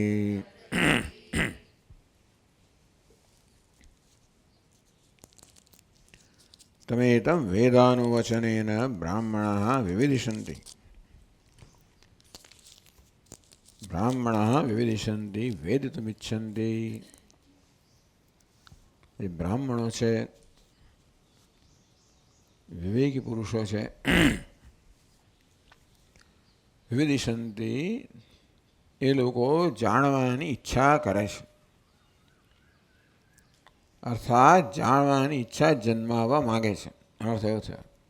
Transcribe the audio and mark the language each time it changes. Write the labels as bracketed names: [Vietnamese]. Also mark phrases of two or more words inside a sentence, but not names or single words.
[Sanskrit] तमेतं वेदानुवचनेन ब्राह्मणाः विविदिशन्ति। ब्राह्मणाः विविदिशन्ति वेदितुमिच्छन्ति। ये ब्राह्मणों [Gujarati] છે વિવેકી પુરુષો છે વિવિદિશંતિ એ લોકો જાણવાની ઈચ્છા કરે છે અર્થાત જાણવાની ઈચ્છા જન્માવવા માગે છે અર્થ એવો છે